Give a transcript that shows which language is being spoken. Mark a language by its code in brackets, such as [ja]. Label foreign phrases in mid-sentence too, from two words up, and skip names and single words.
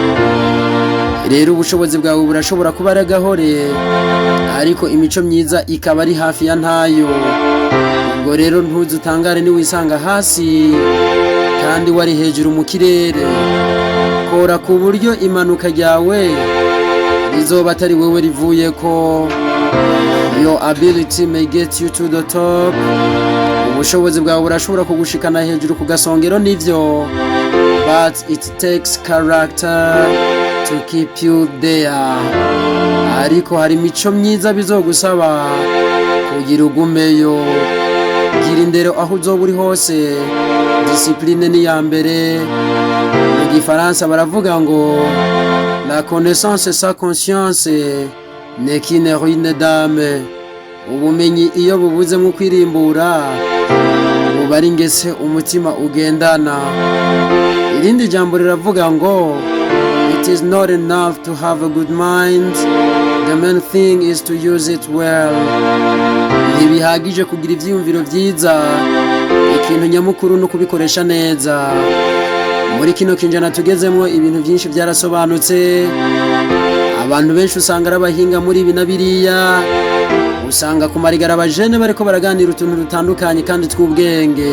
[rn] Rero ubushobozi bwawe burashobora kuba ari gahore, ariko imico myiza ikaba ari hafi ya ntayo. Ubwo rero ntuzutangare ni wisanga hasi kandi wari hejuru mu kirere. Kora ku buryo imanuka ryawe rizoba atari wewe rivuye ko, [en] Your ability may get you to the top. [rn] Ubushobozi bwawe burashobora kugushikana hejuru ku gasongero nivyo, [en] but it takes character to keep you there. [rn] Ariko hari imico myiza bizogusaba kugira ugumeyo. Gira indero aho uzoba uri hose. Discipline ni ya mbere. Mu Gifaransa baravuga ngo [fr] la connaissance sans conscience n'est qu'une ruine d'âme. [rn] Ubumenyi iyo bubuze mu kwirimbura buba ari ingese umutima ugendana. Irindi jambo riravuga ngo [en] it is not enough to have a good mind, the main thing is to use it well. [rn] Ntibihagije kugira ivyiyumviro vyiza, ikintu nyamukuru no kubikoresha neza. Muri kino kinjana tugezemwo ibintu vyinshi byarasobanutse. Abantu benshi usanga arabahinga muri ibi na biriya, usanga ku marigara abajene bariko baraganira utuntu dutandukanye kandi tw'ubwenge.